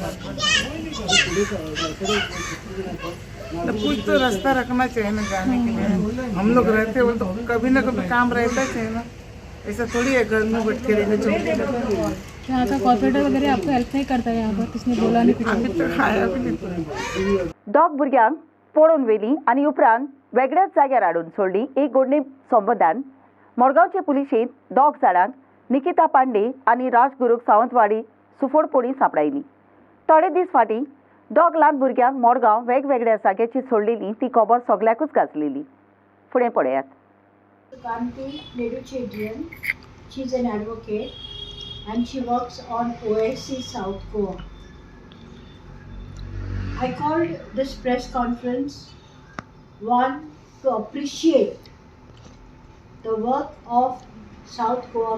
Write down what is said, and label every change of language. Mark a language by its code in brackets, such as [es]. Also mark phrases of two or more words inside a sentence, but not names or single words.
[hi] तो कुछ तो रास्ता रखना चाहिए ना जाने के लिए। हम लोग रहते हो तो कभी ना कभी काम रहता चाहिए ना। ऐसा थोड़ी है घर में बैठ के रहेंगे चौकी। यहाँ का कॉर्पोरेटर वगैरह आपको हेल्प नहीं करता है यहाँ पर? किसने बोला नहीं? अभी तक खाया भी नहीं। [kok] दोग भुरग्यांक पळोवन व्हेली आनी उपरांत वेगळ्याच जाग्यार हाडून सोडली। एक घडणी संबंदान मडगांवचे पुलिशेन दोग जाणांक निकिता पांडे आनी राजगुरूक सावंतवाडी सुफोडपणी सांपडायली। थोडे दीस फाटीं दोग ल्हान भुरग्यांक मडगांव वेगवेगळ्या जाग्याची सोडलेली ती खबर सगळ्याकूच गाजलेली। फुडें पळयात। [en] Kanti Neduchedian. She's an advocate and she works on OSC South Goa. I called this press conference one to appreciate the work of South Goa